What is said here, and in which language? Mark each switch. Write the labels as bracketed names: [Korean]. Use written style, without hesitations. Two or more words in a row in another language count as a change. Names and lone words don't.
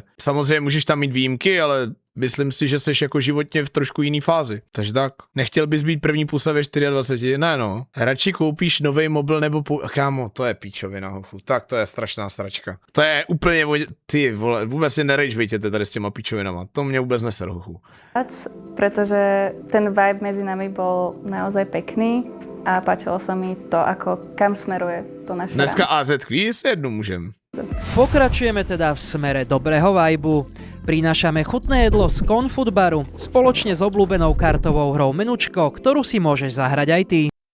[Czech] Samozřejmě můžeš tam mít výjimky, ale myslím si, že jsi jako životně v trošku jiný fázi. Takže tak. Nechtěl bys být první pusa ve 24? Ne no. Radši koupíš novej mobil nebo kámo, to je píčovina, hochu. Tak to je strašná stračka. To je úplně, ty vole, vůbec si nerejčbejte tady s těma píčovinama. To mě vůbec neser, hochu. [Slovak] Pretože ten vibe medzi nami bol naozaj pekný a páčilo sa mi to, ako kam smeruje to naše Dneska AZ quiz jednu môžem. Pokračujeme teda v smere dobrého vajbu. Prinášame chutné jedlo z Confud baru spoločne s obľúbenou kartovou hrou Menučko, ktorú si môžeš zahrať aj ty.